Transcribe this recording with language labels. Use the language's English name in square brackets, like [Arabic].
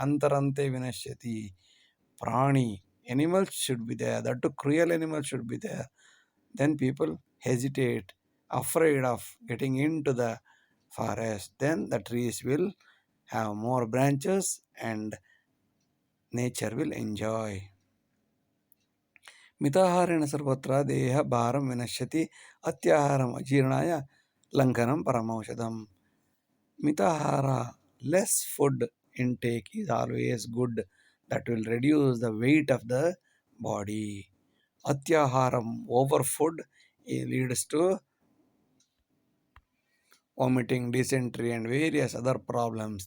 [Sanskrit] Antarante vinashyati. [English] Prani, animals should be there, that too cruel animals should be there. Then people hesitate, afraid of getting into the forest. Then the trees will have more branches and nature will enjoy. [Sanskrit] ಮಿತಾಹಾರೇಣ ಸರ್ವತ್ರ ದೇಹ ಭಾರಂ ವಿನಶ್ಯತಿ ಅತ್ಯಾಹಾರಂ ಅಜೀರ್ಣಾಯ ಲಂಘನಂ ಪರಮೌಷಧಂ. [English] ಮಿತಾಹಾರ, less food intake is always good. That will reduce the weight of the body. Atyaharam, over food, leads to vomiting, dysentery and various other problems.